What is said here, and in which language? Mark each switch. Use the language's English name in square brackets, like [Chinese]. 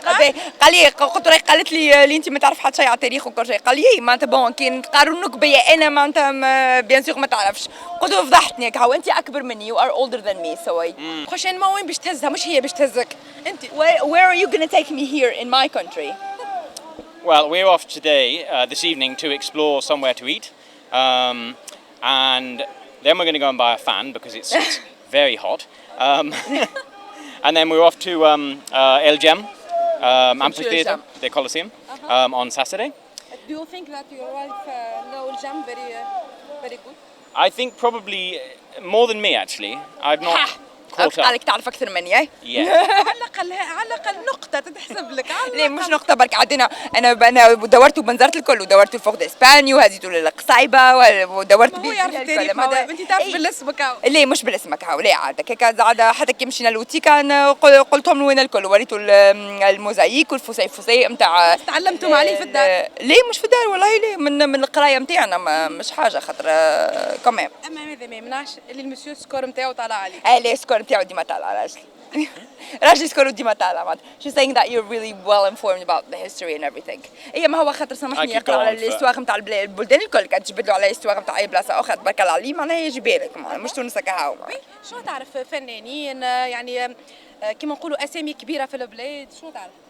[Arabic] قال لي قلت له قالت لي اللي انت ما تعرف حتى شيء على التاريخ وكل شيء قال لي ايه معناتها بون كي نقارنوك بيا انا معناتها بيان سور ما تعرفش قلت له فضحتني هكا هو انت اكبر مني [English] you are older than me so [Arabic] خوشين ما وين باش تهزها مش هي باش تهزك انت. [English] where are you gonna take me here in my country? Well, we're off today, this evening, to explore somewhere to eat, and then we're going to go and buy a fan because it's very hot, and then we're off to El Jem amphitheater, the Colosseum, on Saturday. Do you think that your wife know Jam very good? I think probably more than me actually. I've not caught up [Arabic] قالك تعرف اكثر مني اي [English] yet. [Arabic] على الأقل نقطة تتحسب لك. ليه مش نقطة برك عندنا أنا دورت وبنزرت الكل ودورت الفوق دإسبانيا وهزيت للقصايبة ودورت هو يعرف التاريخ مدام أنت تعرف بالاسم كاو. ليه مش بالاسمك هاو ليه عادك هيك عاد حتى كي مشينا لوتيكا قلتهم له وين الكل وريته الموزاييك والفسيفسي نتاع تعلمتم عليه في الدار؟ ليه مش في الدار والله ليه من القراية نتاعنا مش حاجة خاطر كمان أما هذا ما يمنعش اللي المسيو سكور نتاعو طالع عليه. ليه السكور نتاعو ديما طالع راجلي راجلي سكور ديما طالع معناتها [English] she's saying that you're really well informed about the history and everything. [Arabic] هي ما هو خاطر سامحني يقرا على الاستواغ نتاع البلدان الكل كان تجبد له على الاستواغ نتاع اي بلاصه اخرى تبارك الله عليه معناها يجي بالك مش تونس هكا هاو. شو تعرف فنانين يعني كيما نقولوا أسامي كبيرة في البلاد شو تعرف؟